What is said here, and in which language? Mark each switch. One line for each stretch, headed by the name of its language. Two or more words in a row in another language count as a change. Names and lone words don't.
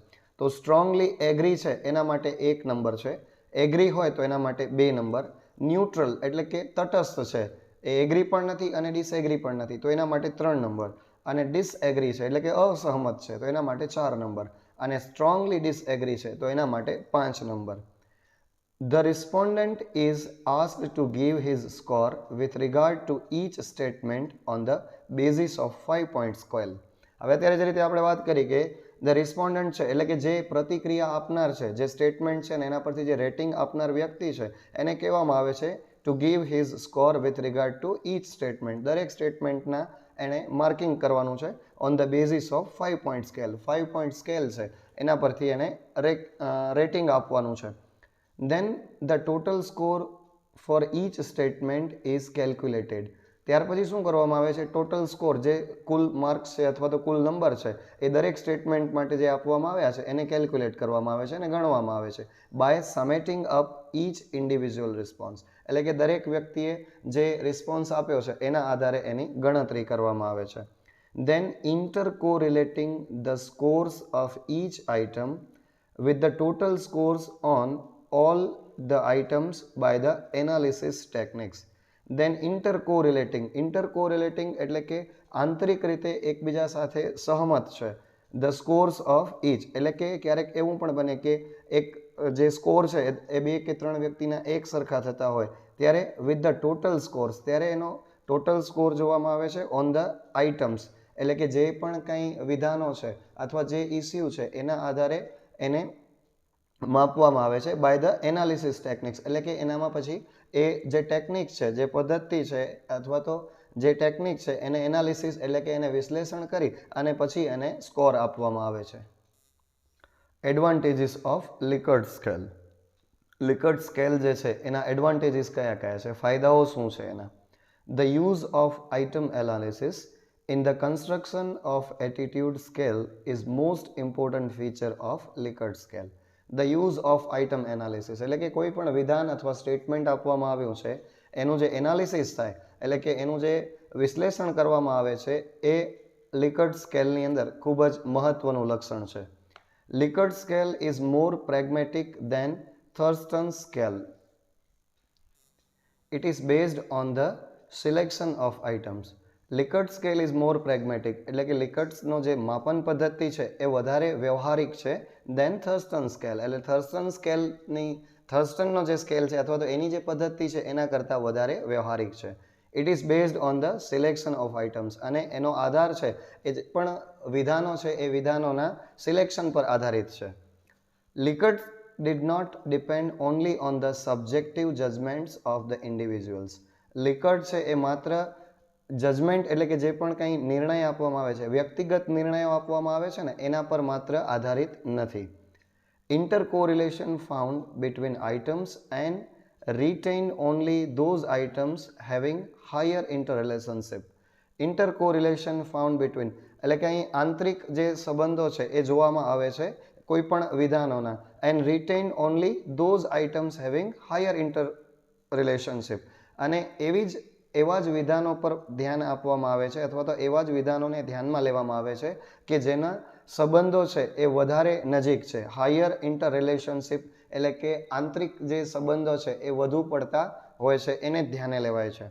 Gujarati: તો
English: strongly agree
Gujarati: છે એના માટે 1 નંબર છે, એગ્રી હોય તો એના માટે 2 નંબર, ન્યુટ્રલ એટલે કે તટસ્થ છે, એ એગ્રી પણ નથી અને ડિસએગ્રી પણ નથી તો એના માટે 3 નંબર, અને ડિસએગ્રી છે એટલે કે અસહમત છે તો એના માટે 4 નંબર, અને
English: strongly disagree
Gujarati: છે તો એના માટે 5 નંબર.
English: The respondent is asked to give his score with regard to each statement on the basis of 5-point scale.
Gujarati: હવે અત્યારે જે રીતે આપણે વાત કરી કે
English: the respondent
Gujarati: છે એટલે કે જે પ્રતિક્રિયા આપનાર છે, જે સ્ટેટમેન્ટ છે ને એના પરથી જે રેટિંગ આપનાર વ્યક્તિ છે એને કહેવામાં આવે છે
English: to give his score with regard to each statement.
Gujarati: દરેક સ્ટેટમેન્ટના એને માર્કિંગ કરવાનું છે
English: on the basis of 5-point scale. 5-point scale
Gujarati: છે એના પરથી એને રેટિંગ આપવાનું છે.
English: Then the total score for each statement is calculated.
Gujarati: ત્યાર પછી શું કરવામાં આવે છે?
English: total score,
Gujarati: જે કુલ માર્ક્સ છે અથવા તો કુલ નંબર છે એ દરેક સ્ટેટમેન્ટ માટે જે આપવામાં આવ્યા છે એને કેલ્ક્યુલેટ કરવામાં આવે છે અને ગણવામાં આવે છે
English: by summating up each individual response.
Gujarati: એટલે કે દરેક વ્યક્તિએ જે રિસ્પોન્સ આપ્યો છે એના આધારે એની ગણતરી કરવામાં આવે છે.
English: Then intercorrelating the scores of each item with the total scores on all the items by the analysis techniques. Then intercorrelating
Gujarati: એટલે કે આંતરિક રીતે એકબીજા સાથે સહમત છે.
English: The scores of each
Gujarati: એટલે કે ક્યારેક એવું પણ બને કે એક જે સ્કોર છે એ 2 કે 3 વ્યક્તિના એક સરખા થતા હોય ત્યારે
English: with the total scores
Gujarati: ત્યારે એનો
English: total score
Gujarati: જોવામાં આવે છે
English: on the items
Gujarati: એટલે કે જે પણ કંઈ વિધાનો છે અથવા જે ઇસ્યુ છે એના આધારે એને માપવામાં આવે છે
English: by the analysis techniques.
Gujarati: એટલે કે એનામાં પછી એ જે ટેકનિક છે, જે પદ્ધતિ છે અથવા તો જે ટેકનિક છે એને એનાલિસિસ એટલે કે એને વિશ્લેષણ કરી અને પછી એને સ્કોર આપવામાં આવે છે.
English: advantages of Likert scale.
Gujarati: લિકર્ટ સ્કેલ જે છે એના એડવાન્ટેજીસ કયા કયા છે, ફાયદાઓ શું છે એના?
English: the use of item analysis in the construction of attitude scale is most important feature of Likert scale. The use of item analysis
Gujarati: એટલે કે કોઈ પણ વિધાન અથવા સ્ટેટમેન્ટ આપવામાં આવ્યું છે એનું જે એનાલિસિસ થાય એટલે કે એનું જે વિશ્લેષણ કરવામાં આવે છે એ લિકર્ટ સ્કેલની અંદર ખૂબ જ મહત્વનું લક્ષણ છે.
English: Likert scale is more pragmatic than Thurstone scale. It is based on the selection of items. Likert scale is more pragmatic
Gujarati: એટલે કે લિકર્ટ્સનો જે માપન પદ્ધતિ છે એ વધારે વ્યવહારિક છે
English: than Thurstone scale.
Gujarati: એટલે થર્સ્ટનનો જે સ્કેલ છે અથવા તો એની જે પદ્ધતિ છે એના કરતાં વધારે વ્યવહારિક છે.
English: it is based on the selection of items
Gujarati: અને એનો આધાર છે એ જે પણ વિધાનો છે એ વિધાનોના સિલેક્શન પર આધારિત છે.
English: લિકર્ટ did not depend only on the subjective judgments of the individuals.
Gujarati: લિકર્ટ છે એ માત્ર જજમેન્ટ એટલે કે જે પણ કંઈ નિર્ણય આપવામાં આવે છે, વ્યક્તિગત નિર્ણયો આપવામાં આવે છે ને એના પર માત્ર આધારિત નથી.
English: intercorrelation found between items and retain only those items having higher interrelationship. intercorrelation found between
Gujarati: એટલે કે અહીં આંતરિક જે સંબંધો છે એ જોવામાં આવે છે કોઈ પણ વિધાનોના,
English: and retain only those items having higher interrelationship
Gujarati: અને એવા જ વિધાનો પર ધ્યાન આપવામાં આવે છે અથવા તો એવા જ વિધાનોને ધ્યાનમાં લેવામાં આવે છે કે જેના સંબંધો છે એ વધારે નજીક છે.
English: higher inter relationship
Gujarati: એટલે કે આંતરિક જે સંબંધો છે એ વધુ પડતા હોય છે એને ધ્યાને લેવાય છે.